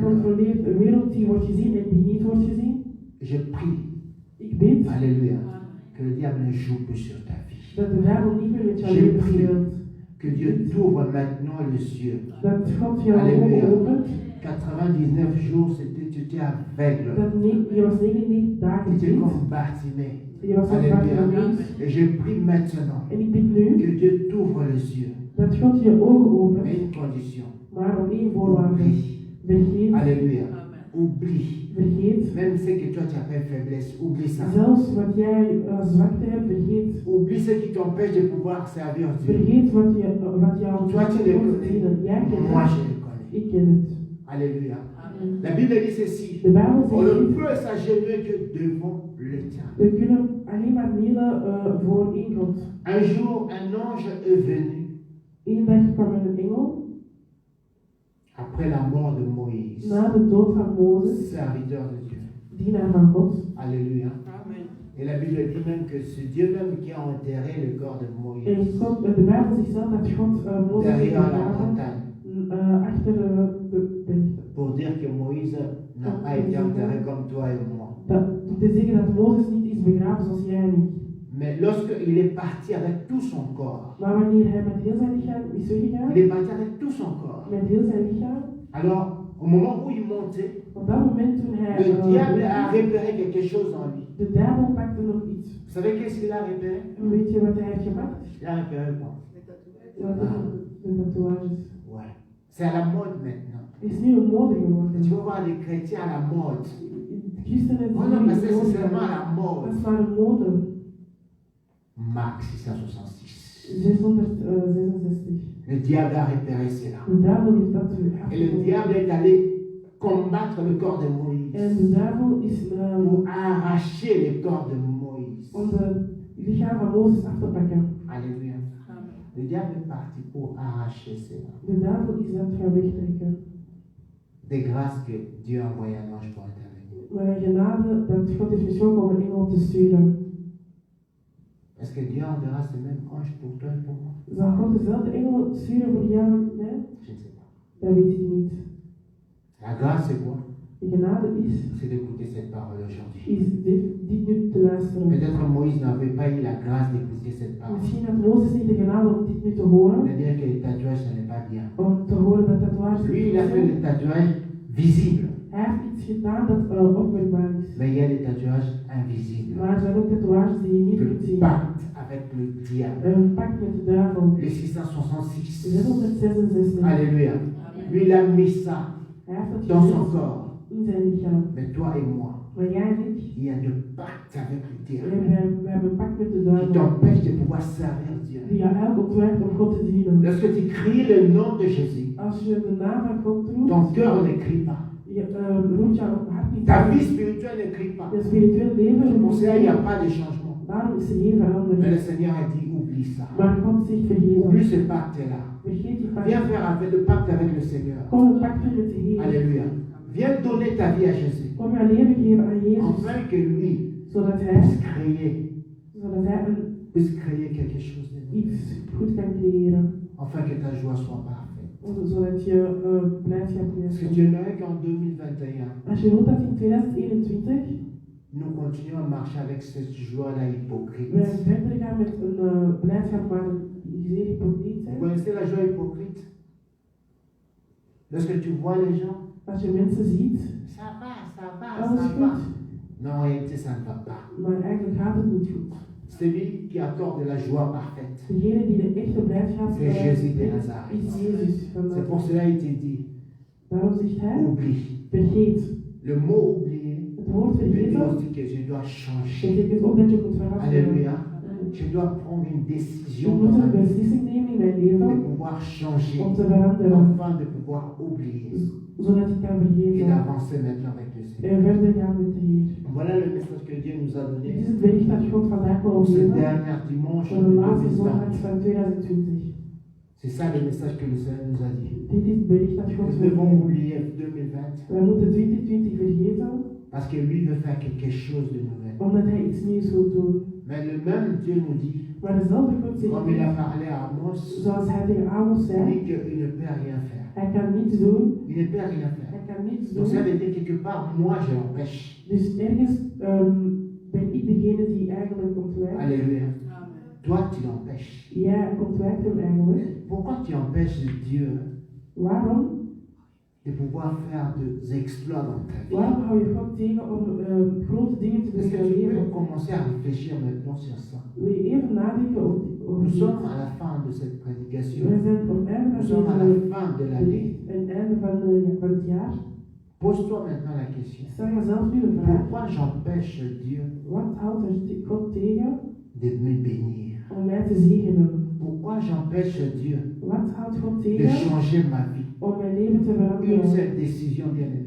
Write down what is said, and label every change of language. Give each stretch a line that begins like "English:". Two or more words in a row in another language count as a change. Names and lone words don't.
Dutch: controleert een wereld die wordt gezien en die niet wordt gezien.
French: Je prie,
Dutch: Ik bid
French: alléluia, que le diable ne joue plus sur ta vie.
Dutch: dat de duivel niet meer met jouw
French: Je
Dutch: leven
French: prie.
Dutch: speelt.
French: Que Dieu t'ouvre maintenant les yeux.
Dutch: Dat God jouw
French: Alléluia.
Dutch: ogen opent.
French: 99 jours, tu étais aveugle.
Dutch: Je was 99 dagen
French: Tu étais
Dutch: blind.
French: comme Bartimée.
Dutch: Je was een
French: Alléluia.
Dutch: Bartimaeus.
French: Et je prie maintenant
Dutch: En ik bid nu
French: que Dieu t'ouvre les yeux.
Dutch: dat God je ogen opent,
French: Mais une condition.
Dutch: maar op één voorwaarde.
French: Oublie.
Dutch: Vergeet,
French: Alléluia. Oublie.
Dutch: vergeet.
French: Même ce que toi tu appelles faiblesse, oublie ça.
Dutch: Zelfs wat jij zwakte hebt, vergeet.
French: Oublie ce qui t'empêche de pouvoir servir Dieu.
Dutch: Vergeet wat jou
French: Toi tu le
Dutch: moet dienen. Jij
French: connais.
Dutch: kent
French: Moi
Dutch: het.
French: je le connais.
Dutch: Ik ken het.
French: Alléluia. La Bible dit ceci.
Dutch: De Bijbel
French: On ne
Dutch: zegt,
French: peut s'agenouiller que devant l'Éternel.
Dutch: we kunnen alleen maar knielen voor één God.
French: Un jour, un ange est venu
Dutch: Eén dag kwam er een engel,
French: après la mort de Moïse,
Dutch: na de dood van Mozes,
French: serviteur de Dieu.
Dutch: dienaar van God.
French: Alléluia. Amen. Et la Bible dit même que c'est Dieu même qui a enterré le corps de
Dutch: En
French: Moïse
Dutch: de Bijbel zegt zelf dat God Mozes heeft
French: derrière la
Dutch: begraven
French: montagne
Dutch: achter de berg.
French: pour dire que Moïse n'a pas été enterré comme toi et moi.
Dutch: Om te zeggen dat Mozes niet is begraven zoals jij en ik.
French: Mais lorsqu'il est parti avec tout son corps,
Dutch: Maar wanneer hij met heel zijn lichaam is weggegaan,
French: il est parti avec tout son corps.
Dutch: met heel zijn lichaam,
French: Alors, au moment où il montait,
Dutch: op dat moment toen hij
French: le diable a repéré quelque chose en lui.
Dutch: de duivel pakte nog iets.
French: Vous savez qu'est-ce qu'il a repéré?
Dutch: En weet je wat hij heeft gepakt?
French: Il a repéré quoi?
Dutch: Ja, de tatoeages.
French: Ouais. C'est à la mode maintenant.
Dutch: Het is nu een mode geworden.
French: Tu vas voir les chrétiens à la mode.
Dutch: Christenen
French: Oh non, mais
Dutch: zijn
French: c'est
Dutch: nu
French: seulement à la
Dutch: dat
French: mode.
Dutch: is maar een mode.
French: Marc 666. 666. Le diable a repéré cela.
Dutch: De duivel heeft dat
French: Et le diable est allé combattre le corps de
Dutch: En
French: Moïse
Dutch: de duivel is
French: pour arracher le corps de Moïse.
Dutch: om de lichaam van Mozes af te pakken.
French: Alléluia. Le diable est parti pour arracher cela.
Dutch: De duivel is dat gaan wegtrekken.
French: De grâce que Dieu a envoyé un ange pour intervenir.
Dutch: Maar een genade dat God heeft gesproken om een engel te sturen.
French: Est-ce que Dieu enverra ce même ange pour toi et pour moi?
Dutch: Zal God dezelfde engel sturen voor jou en mij?
French: Je ne sais pas.
Dutch: Dat weet ik niet.
French: La grâce, c'est quoi?
Dutch: De genade is
French: c'est d'écouter cette parole aujourd'hui.
Dutch: dit nu te luisteren.
French: Peut-être Moïse n'avait pas eu la grâce d'écouter cette parole.
Dutch: Misschien had Mozes niet de genade om dit nu te horen,
French: C'est-à-dire que les tatouages, ce n'est pas bien.
Dutch: om te horen dat tatoeages
French: Lui,
Dutch: niet
French: il a
Dutch: goed
French: fait
Dutch: zijn.
French: des tatouages visibles.
Dutch: Hij heeft iets gedaan dat onmerkbaar is.
French: Mais il y a des tatouages invisibles.
Dutch: Maar er zijn ook tatoeages die je niet kunt
French: Le
Dutch: zien.
French: pacte avec le diable.
Dutch: Een pact met de duivel.
French: Le 666. 666. Alléluia. Lui, il a mis ça
Dutch: Hij heeft dat
French: dans son
Dutch: gezet
French: corps.
Dutch: in zijn lichaam.
French: Mais toi et moi,
Dutch: Maar jij en ik,
French: il y a de pacte avec le diable
Dutch: we hebben een pact met de
French: qui
Dutch: duivel.
French: t'empêche de pouvoir servir Dieu.
Dutch: Die jou eigenlijk ontwijkt om God te dienen.
French: Lorsque tu cries le nom de Jésus,
Dutch: Als je de naam van God roept,
French: ton cœur ne crie pas.
Dutch: je roept jouw hart niet
French: Ta
Dutch: uit.
French: vie spirituelle ne crie pas.
Dutch: Je spiritueel leven
French: C'est pour
Dutch: roept
French: cela qu'il n'y a
Dutch: niet.
French: pas de changement.
Dutch: Daarom is er geen
French: Mais
Dutch: verandering.
French: le Seigneur a dit, oublie ça.
Dutch: Maar God zegt vergeet
French: Oublie
Dutch: dat.
French: ce pacte-là.
Dutch: Vergeet je
French: Viens
Dutch: pact.
French: faire avec le pacte avec le Seigneur.
Dutch: Kom een pact doen met de Heer.
French: Alléluia. Viens donner ta vie à Jésus.
Dutch: Kom jouw leven geven aan Jezus.
French: Afin que lui
Dutch: Zodat
French: puisse créer quelque chose de nouveau.
Dutch: iets goed kan creëren.
French: Afin que ta joie soit parfaite.
Dutch: Zodat je blijdschap
French: Parce que
Dutch: hebt.
French: Dieu n'aimerait qu'en 2021,
Dutch: Als je wilt dat in 2021
French: nous continuons à marcher avec cette joie-là hypocrite.
Dutch: we verder gaan met een blijdschap waar die zeer hypocriet
French: Vous
Dutch: zijn.
French: connaissez la joie hypocrite? Lorsque tu vois les gens,
Dutch: Als je mensen ziet,
French: ça va,
Dutch: alles
French: ça va.
Dutch: goed,
French: Non, en réalité, ça ne va pas.
Dutch: maar eigenlijk gaat het niet goed.
French: Celui qui accorde la joie parfaite,
Dutch: Degene die de echte blijdschap
French: c'est Jésus de
Dutch: heeft,
French: Nazareth.
Dutch: is Jezus van
French: C'est pour
Dutch: Nazareth.
French: cela qu'il te dit,
Dutch: Daarom zegt hij,
French: oublie.
Dutch: vergeet.
French: Le mot oublier
Dutch: Het woord
French: veut dire
Dutch: vergeten
French: aussi que je dois changer.
Dutch: betekent ook dat je moet veranderen.
French: Alléluia. Je dois prendre une
Dutch: Je
French: décision
Dutch: moet
French: dans ma
Dutch: een
French: vie
Dutch: beslissing nemen in mijn
French: de
Dutch: leven
French: pouvoir changer,
Dutch: om te veranderen,
French: afin de pouvoir oublier
Dutch: zodat ik kan
French: et
Dutch: vergeten
French: d'avancer maintenant avec le Seigneur.
Dutch: en verder gaan met de Heer.
French: Voilà le message que Dieu nous a
Dutch: Dit
French: donné
Dutch: is het bericht dat God vandaag wil
French: pour ce
Dutch: geven
French: dernier dimanche
Dutch: voor de laatste zondag 2020. van 2020.
French: C'est ça le message que le Seigneur nous a dit.
Dutch: Dit is het bericht dat God
French: Nous
Dutch: wil
French: devons
Dutch: geven.
French: oublier 2020
Dutch: Wij moeten 2020 vergeten,
French: parce que lui veut faire quelque chose de nouvel.
Dutch: omdat Hij iets nieuws wil doen.
French: Mais le même Dieu nous dit,
Dutch: Maar dezelfde God zegt,
French: comme il a parlé à Amos,
Dutch: zoals Hij tegen Amos
French: il
Dutch: zei,
French: dit qu'il ne peut rien faire.
Dutch: Hij kan niets doen,
French: Il ne peut rien faire.
Dutch: Hij kan niets
French: Donc ça
Dutch: doen.
French: veut dire quelque part, moi je l'empêche.
Dutch: Dus ergens ben ik degene die eigenlijk ontwijkt.
French: Alléluia. Amen. Toi tu l'empêches.
Dutch: Jij ontwijkt hem eigenlijk.
French: Pourquoi tu empêches Dieu
Dutch: Waarom?
French: de pouvoir faire des exploits dans ta vie?
Dutch: Waarom hou je God tegen om grote dingen te doen
French: Est-ce
Dutch: in
French: que
Dutch: je
French: tu peux
Dutch: leven?
French: commencer à réfléchir maintenant sur ça?
Dutch: Wil je even nadenken over
French: Nous
Dutch: dit?
French: sommes à la fin de cette prédication.
Dutch: Wij zijn op het einde
French: Nous
Dutch: van
French: sommes à la
Dutch: deze
French: fin de l'année.
Dutch: bericht en einde van het jaar.
French: Pose-toi maintenant la question.
Dutch: Stel jezelf nu de vraag,
French: Pourquoi j'empêche Dieu
Dutch: wat houdt er God tegen
French: de me bénir?
Dutch: om mij te zegenen?
French: Pourquoi j'empêche Dieu
Dutch: Wat houdt God
French: de
Dutch: tegen
French: changer ma vie?
Dutch: om mijn leven te
French: Une
Dutch: veranderen?
French: seule décision, bien-aimé.